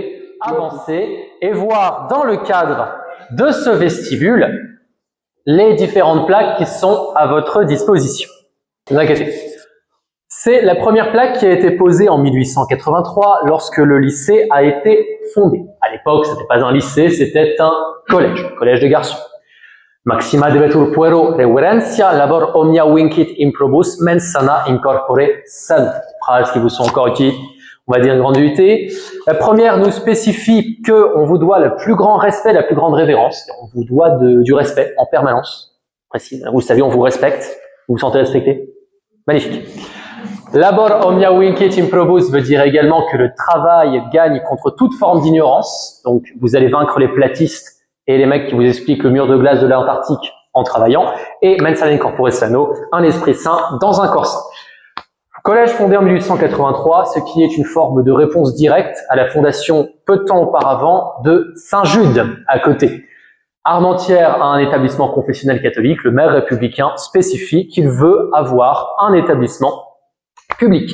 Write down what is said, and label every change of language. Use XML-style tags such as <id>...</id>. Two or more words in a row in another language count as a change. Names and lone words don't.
<fr>Vous pouvez avancer et voir dans le cadre de ce vestibule les différentes plaques qui sont à votre disposition. Ne vous inquiétez pas. C'est la première plaque qui a été posée en 1883 lorsque le lycée a été fondé. À l'époque, ce n'était pas un lycée, c'était un collège de garçons.</fr> <la>Maxima debetur puero reverencia labor omnia vincit improbus mens sana incorpore san.</la> <fr>Phrases qui vous sont encore utiles, on va dire une grande unité. La première nous spécifie qu'on vous doit le plus grand respect, la plus grande révérence. On vous doit du respect en permanence. Précis. Vous le savez, on vous respecte. Vous vous sentez respecté? Magnifique.</fr> <la>Labor omnia vincit improbus</la> <fr>veut dire également que le travail gagne contre toute forme d'ignorance. Donc, vous allez vaincre les platistes et les mecs qui vous expliquent le mur de glace de l'Antarctique en travaillant,</fr> <la>et mens sana incorpore sano,</la> <fr>un esprit sain dans un corps sain. Collège fondé en 1883, ce qui est une forme de réponse directe à la fondation peu de temps auparavant de Saint-Jude, à côté. Armentières a un établissement confessionnel catholique, le maire républicain spécifie qu'il veut avoir un établissement public.</fr>